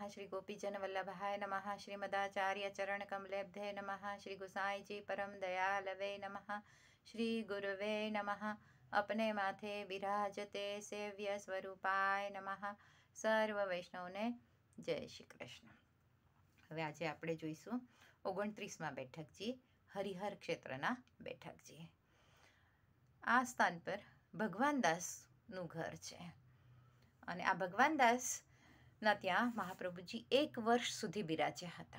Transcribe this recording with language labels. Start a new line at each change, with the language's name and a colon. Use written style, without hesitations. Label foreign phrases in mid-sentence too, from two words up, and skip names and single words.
Sanskrit: श्री गोपीजन वल्लभाय नमः। श्रीमदाचार्य चरण कमलेभ्ये नमः। श्री गोसाई जी परम दयालवे नमः। श्री गुरुवे नमः। अपने माथे विराजते सेव्य स्वरूपाय नमः।
Gujarati: સર્વ વૈષ્ણવને જય શ્રી કૃષ્ણ। હવે આજે આપણે જોઈશું 29માં બેઠકજી, હરિહર ક્ષેત્રના બેઠકજી. આ સ્થાન પર ભગવાન દાસનું ઘર છે અને આ ભગવાન દાસના ત્યાં મહાપ્રભુજી 1 વર્ષ સુધી બિરાજ્યા હતા.